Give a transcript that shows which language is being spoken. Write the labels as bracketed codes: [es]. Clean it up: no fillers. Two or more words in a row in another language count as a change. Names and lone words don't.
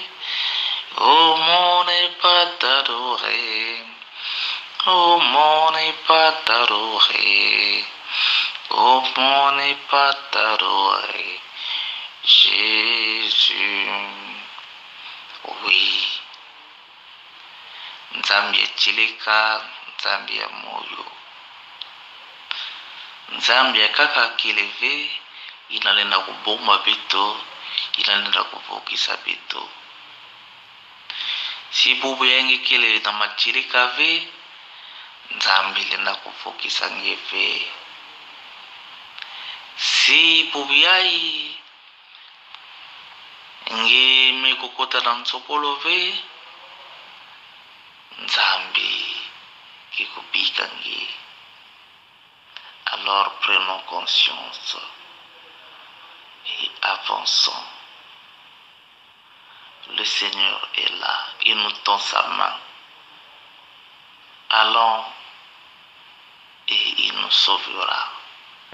[fr] Comment ne pas t'adorer? Comment ne pas t'adorer? Comment ne pas t'adorer, Jésus? Oui. [ktu] Nzambi etilika, Nzambi ya moyo. Nzambi akaka kileve, inalenda kuboma bito, inalenda kuvukisa bito. Si bubu yangi kile na machilika ve, Nzambi lenda kuvukisa ngeve. Si bubu yai nge mekokota na nsopolo ve, Nzambi kikubika nge. [fr] Alors prenons conscience et avançons. Le Seigneur est là, il nous tend sa main. Allons et il nous sauvera.